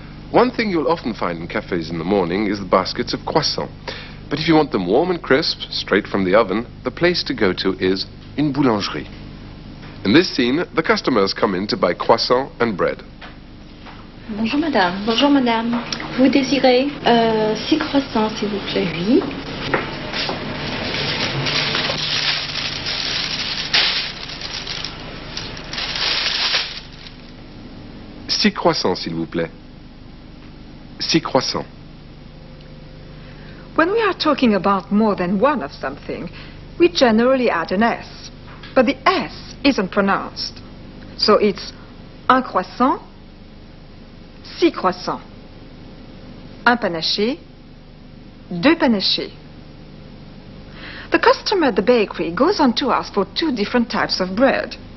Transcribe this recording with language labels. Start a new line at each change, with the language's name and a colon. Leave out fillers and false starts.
English: One thing you'll often find in cafes in the morning is the baskets of croissants. But if you want them warm and crisp, straight from the oven, the place to go to is une boulangerie. In this scene, the customers come in to buy croissants and bread.
French: Bonjour madame. Bonjour madame. Vous désirez 6 croissants s'il vous plaît. Oui. 6 croissants, s'il vous plaît. 6 croissants.
English: When we are talking about more than one of something, we generally add an S. But the S isn't pronounced. So it's un croissant, 6 croissants. Un panaché, 2 panachés. The customer at the bakery goes on to ask for 2 different types of bread.